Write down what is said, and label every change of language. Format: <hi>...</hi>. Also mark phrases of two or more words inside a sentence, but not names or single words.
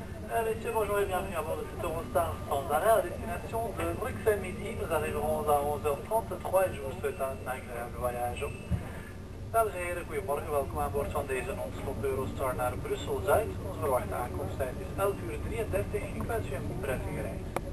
<fr>Messieurs, bonjour et bienvenue à bord de cet Eurostar sans arrêt à destination de Bruxelles Midi. Nous arriverons à 11h33 et je vous souhaite een agréable voyage.</fr> <nl>Dames en heren, goedemorgen. Welkom aan boord van deze non-stop Eurostar naar Brussel-Zuid. Onze verwachte aankomsttijd is 11:33. Ik wens u een prettige reis.</nl>